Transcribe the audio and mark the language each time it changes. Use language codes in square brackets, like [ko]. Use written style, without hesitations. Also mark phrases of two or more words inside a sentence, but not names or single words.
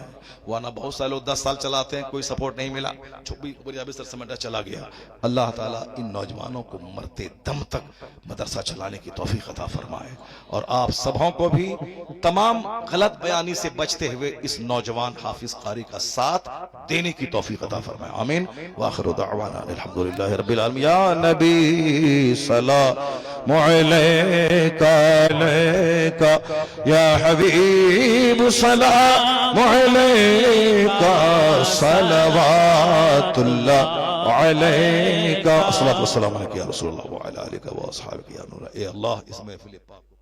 [hi] वरना बहुत सारे लोग 10 साल चलाते हैं, कोई सपोर्ट नहीं मिला, बिस्तर समेटा चला गया। अल्लाह ताला इन नौजवानों को मरते दम तक मदरसा चलाने की तौफीक अता फरमाए और आप सबों को भी तमाम गलत बयानी से बचते हुए इस नौजवान हाफिज कारी का साथ देने की तौफीक अता फरमाए, आमीन। [ar] وآخر دعوانا الحمد لله رب العالمين. يا نبي سلام عليك يا حبيب سلام عليك صلوات الله عليك الصلاة والسلام عليك يا رسول الله وعلى آلك وأصحابك يا نور. [hi] ए अल्लाह इस महफिल पाक